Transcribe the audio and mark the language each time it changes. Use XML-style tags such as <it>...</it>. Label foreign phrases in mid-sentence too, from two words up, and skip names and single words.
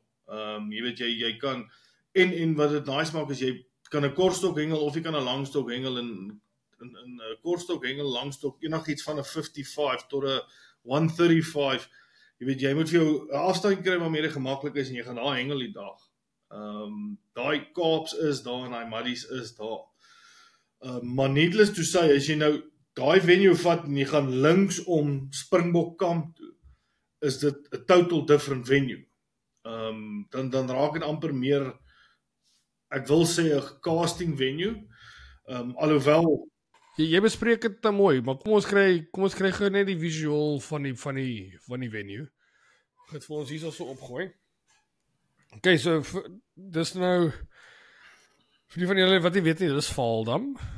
<af>Jy weet jy kan en wat dit nice maak is jy kan 'n kortstok hengel of jy kan 'n langstok hengel en 'n kortstok hengel langstok enigiets van 'n 55 tot 'n 135. Jy weet jy moet vir jou 'n afstand kry waarmee dit gemaklik is en jy gaan daar hengel die dag. Daai Kaaps is daar en daai muddies is daar. Maar</af> <en>needless to say,</en> <af>as jy nou daai venue vat en jy gaan links om Springbok kamp toe, is dit 'n</af> <en>total different venue.</en> <af>Dan raak dit amper meer, ek wil sê 'n</af> <en>casting venue.</en> <af>Alhoewel Jy bespreek dit te mooi, maar kom ons kry gou net die visual van die venue. Ek het vir ons hierso so opgooi. Okay, so dis nou vir die van julle wat nie weet nie, dis Valdam.</af>